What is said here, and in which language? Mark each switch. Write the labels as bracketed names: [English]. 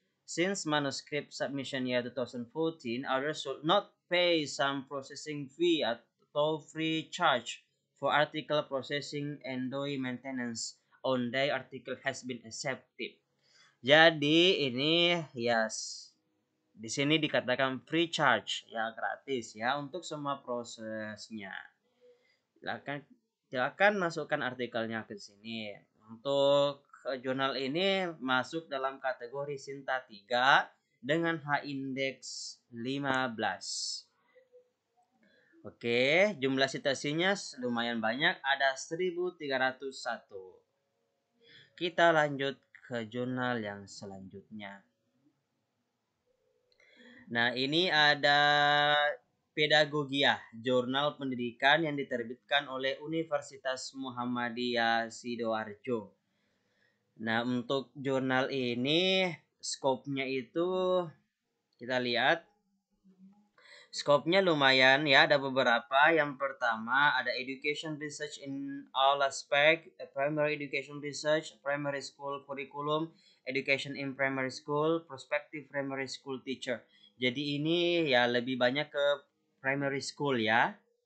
[English] Since manuscript submission year 2014, others should not pay some processing fee atau free charge for article processing and DOI maintenance on their article has been accepted. [Indonesian] Jadi ini yes, di sini dikatakan free charge, ya gratis ya untuk semua prosesnya. Silakan masukkan artikelnya ke sini. Untuk jurnal ini masuk dalam kategori Sinta 3 dengan H-index 15. Oke, jumlah citasinya lumayan banyak, ada 1301. Kita lanjut ke jurnal yang selanjutnya. Nah, ini ada Pedagogia, jurnal pendidikan yang diterbitkan oleh Universitas Muhammadiyah Sidoarjo. Nah, untuk jurnal ini skopnya itu kita lihat. Skopnya lumayan ya, ada beberapa. Yang pertama ada [English] education research in all aspect, primary education research, primary school curriculum, education in primary school, prospective primary school teacher. [Indonesian] Jadi ini ya lebih banyak ke primary school ya.